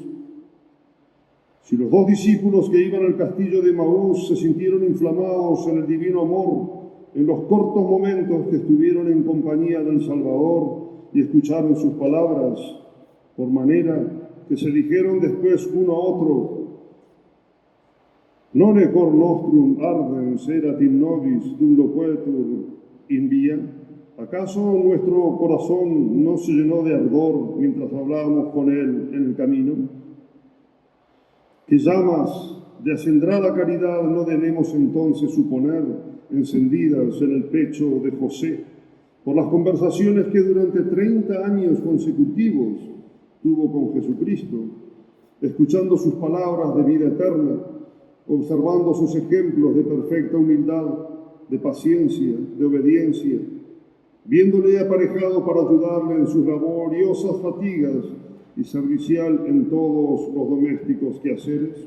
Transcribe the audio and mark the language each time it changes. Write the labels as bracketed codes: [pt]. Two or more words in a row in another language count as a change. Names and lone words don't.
[es] Si los dos discípulos que iban al castillo de Maús se sintieron inflamados en el divino amor en los cortos momentos que estuvieron en compañía del Salvador y escucharon sus palabras, por manera que se dijeron después uno a otro: [la] non è cor nostrum ardens erat in nobis dum loquetur in via. [es] ¿Acaso nuestro corazón no se llenó de ardor mientras hablábamos con él en el camino? ¿Qué llamas de acendrada caridad no debemos entonces suponer encendidas en el pecho de José por las conversaciones que durante 30 años consecutivos tuvo con Jesucristo, escuchando sus palabras de vida eterna, observando sus ejemplos de perfecta humildad, de paciencia, de obediencia, viéndole aparejado para ayudarle en sus laboriosas fatigas y servicial en todos los domésticos quehaceres?